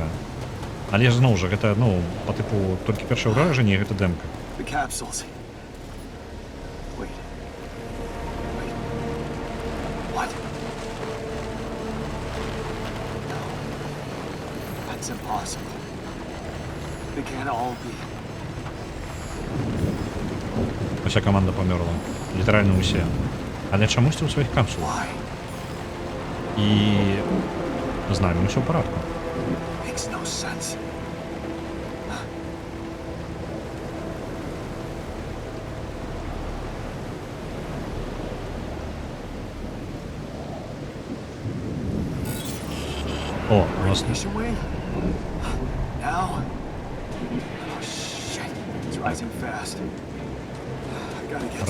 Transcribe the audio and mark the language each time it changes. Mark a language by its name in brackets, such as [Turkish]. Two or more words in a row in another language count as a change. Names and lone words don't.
[Belarusian] Але ж зноў жа гэта, ну, [Russian] по типу [Belarusian] толькі першае ўражанне, гэта дэмка. [English] The capsules. Wait. What? No. That's impossible. They can't all be. [Belarusian] Уся каманда памёрла. Літаральна ўсе. Але чамусьці ў сваіх капсулах. [English] Why? [Belarusian] І з намі ўсё ў парадку. [English] Makes no sense. [Belarusian] О, у нас [English] Radiation wave? Now? Oh shit. It's rising fast. I gotta get to the base.